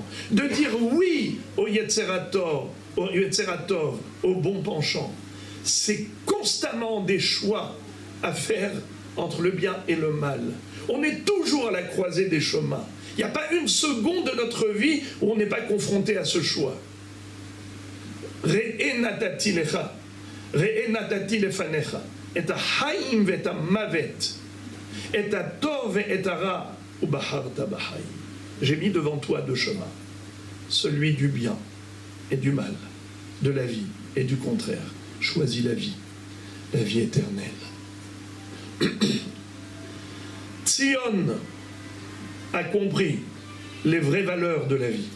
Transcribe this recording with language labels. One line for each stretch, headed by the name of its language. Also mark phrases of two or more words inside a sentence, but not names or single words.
French: De dire oui au
Hebrew: יצר טוב,
French: au bon penchant. C'est constamment des choix à faire entre le bien et le mal. On est toujours à la croisée des chemins. Il n'y a pas une seconde de notre vie où on n'est pas confronté à ce choix.
Hebrew: ראה נתתי לך, ראה נתתי לפניך, את החיים ואת המוות, את הטוב ואת הרע, ובחרת בחיים.
French: J'ai mis devant toi deux chemins, celui du bien et du mal, de la vie et du contraire. Choisis la vie éternelle. Tzion a compris les vraies valeurs de la vie.